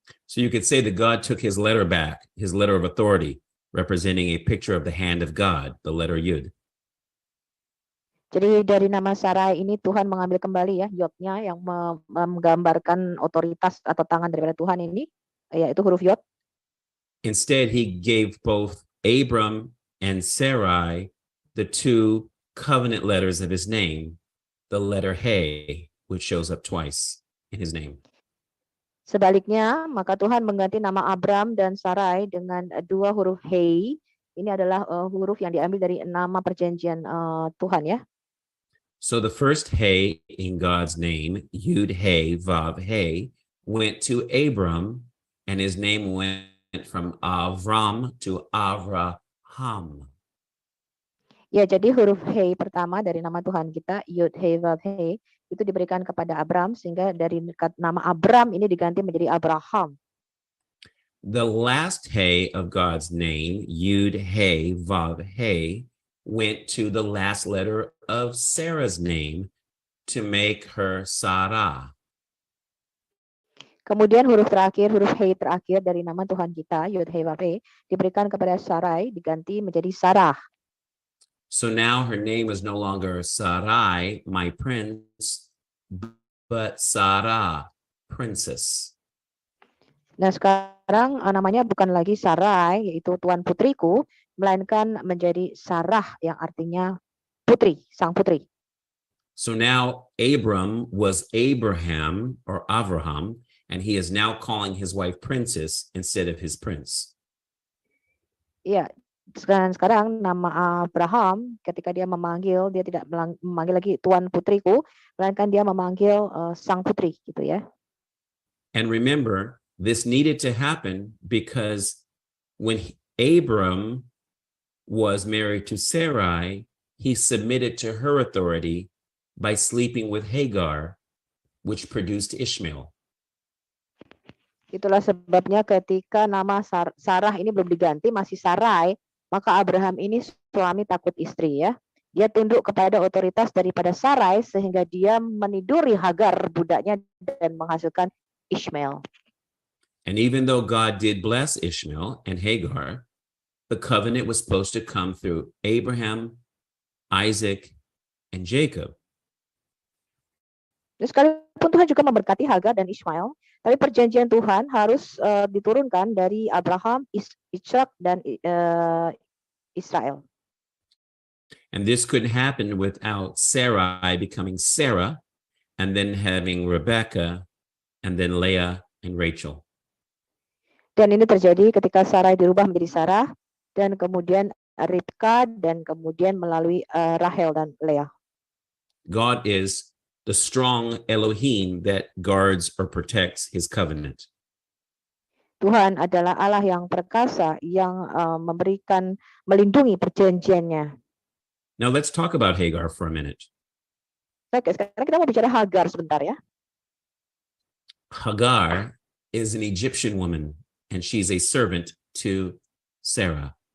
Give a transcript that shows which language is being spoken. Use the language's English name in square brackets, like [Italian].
[English] So you could say that God took his letter back, his letter of authority, representing a picture of the hand of God, the letter Yud. [Indonesian] Jadi dari nama Sarai ini Tuhan mengambil kembali ya Yodnya yang menggambarkan otoritas atau tangan daripada Tuhan ini, yaitu huruf Yod. [English] Instead, he gave both Abram and Sarai the two covenant letters of his name, the letter He, which shows up twice in his name. [Indonesian] Sebaliknya, maka Tuhan mengganti nama Abram dan Sarai dengan dua huruf He. Ini adalah huruf yang diambil dari nama perjanjian Tuhan ya. [English] So the first He in God's name, Yud He Vav He, went to Abram, and his name went from Avram to Avraham. [Indonesian] Ya, jadi huruf He pertama dari nama Tuhan kita, Yud He Vav He, itu diberikan kepada Abram sehingga dari nama Abram ini diganti menjadi Abraham. [English] The last He of God's name, Yud He Vav He, went to the last letter of Sarah's name to make her Sarah. [Indonesian] Kemudian huruf terakhir, huruf He terakhir dari nama Tuhan kita, Yud He Vav He, diberikan kepada Sarai, diganti menjadi Sarah. [English] So now her name is no longer Sarai, my prince, but Sarah, princess. [Indonesian] Nah sekarang namanya bukan lagi Sarai, yaitu Tuan Putriku, melainkan menjadi Sarah yang artinya putri, sang putri. [English] So now Abram was Abraham or Avraham, and he is now calling his wife princess instead of his prince. [Indonesian] Iya, sekarang nama Abraham ketika dia memanggil, dia tidak memanggil lagi Tuan Putriku, melainkan dia memanggil sang putri gitu ya. [English] And remember, this needed to happen because when Abram was married to Sarai, he submitted to her authority by sleeping with Hagar, which produced Ishmael. [Indonesian] Itulah sebabnya ketika nama Sarah ini belum diganti, masih Sarai, maka Abraham ini suami takut istri ya. Dia tunduk kepada otoritas daripada Sarai sehingga dia meniduri Hagar budaknya dan menghasilkan Ishmael. [English] And even though God did bless Ishmael and Hagar, the covenant was supposed to come through Abraham, Isaac, and Jacob. [Indonesian] Sekalipun Tuhan juga memberkati Hagar dan Ishmael, tapi perjanjian Tuhan harus diturunkan dari Abraham, Ishak, dan Israel. [English] And this couldn't happen without Sarai becoming Sarah, and then having Rebecca, and then Leah and Rachel. [Indonesian] Dan ini terjadi ketika Sarai dirubah menjadi Sarah, dan kemudian Ribka, dan kemudian melalui Rahel dan Leah. [English] God is the strong Elohim that guards or protects his covenant. [Indonesian] Tuhan adalah Allah yang perkasa yang melindungi perjanjiannya. [English] Now let's talk about Hagar for a minute. [Indonesian] Oke, sekarang kita mau bicara Hagar sebentar ya. [English] Hagar is an Egyptian woman, and she's a servant to Sarah.